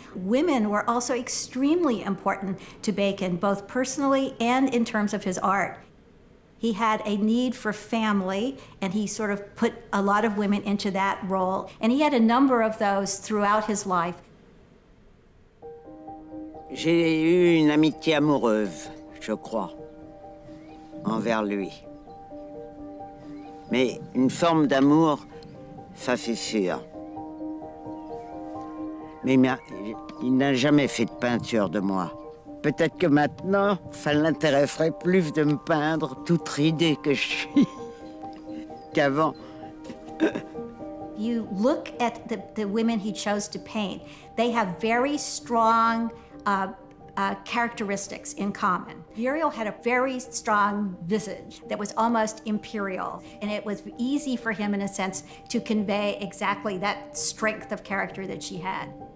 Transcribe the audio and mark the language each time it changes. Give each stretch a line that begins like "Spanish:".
English: Women were also extremely important to Bacon, both personally and in terms of his art. He had a need for family, and he sort of put a lot of women into that role. And he had a number of those throughout his life.
French: J'ai eu une amitié amoureuse, je crois, envers lui. Mais une forme d'amour, ça c'est sûr. Mais il n'a jamais fait de peinture de moi. Peut-être que maintenant, ça l'intéresserait plus de me peindre, toute ridée que je suis. qu'avant.
English: You look at the women he chose to paint, they have very strong characteristics in common. Muriel had a very strong visage that was almost imperial, and it was easy for him, in a sense, to convey exactly that strength of character that she had.